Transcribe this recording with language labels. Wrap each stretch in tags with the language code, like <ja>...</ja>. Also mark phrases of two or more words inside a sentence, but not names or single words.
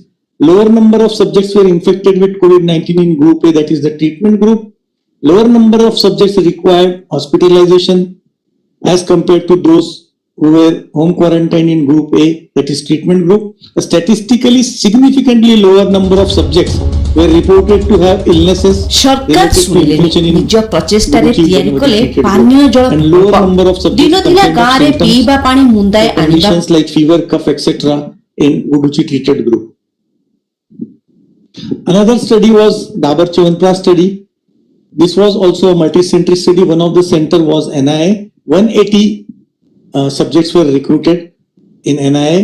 <en>Lower number of subjects were infected with COVID-19 in group A, that is the treatment group. Lower number of subjects required hospitalization as compared to those who were home quarantine in group A, that is treatment group. A statistically significantly lower number of subjects were reported to have illnesses</en> <or>ସରକାର ଶୁଣିଲେନି ନିଜ ପ୍ରଚେଷ୍ଟାରେ ତିଆରି କଲେ ପାନୀୟ ଜଳ ଦିନ ଦିନ ଗାଁରେ ପିଇବା ପାଣି ମୁନ୍ଦାଏ ଆଣିବା</or> <en>like fever, cough, etc. in Guruchi treated group. Another study was Dabar Chyawanprash study. This was also a multi-century study. One of the center was NIA. 180 subjects were recruited in NIA.</en>